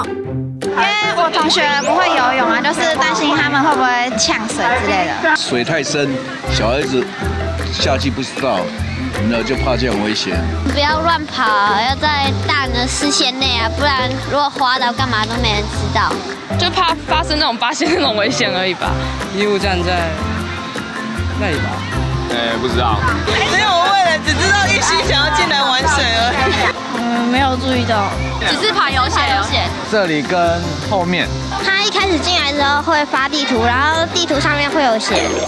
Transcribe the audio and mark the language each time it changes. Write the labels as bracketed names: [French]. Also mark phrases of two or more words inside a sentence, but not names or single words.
[Chinese] 因為我同學不會游泳啊，就是擔心他們會不會嗆水之類的。水太深，小孩子下去不知道，然後就怕這樣危險。不要亂跑，要在大人的視線內啊，不然如果滑倒幹嘛都沒人知道。就怕發生那種發現那種危險而已吧。醫務站在那裡吧？不知道。沒有問了，只知道一心想要進來玩水而已。没有注意到，只是爬有写。这里跟后面。他一开始进来之后会发地图，然后地图上面会有写。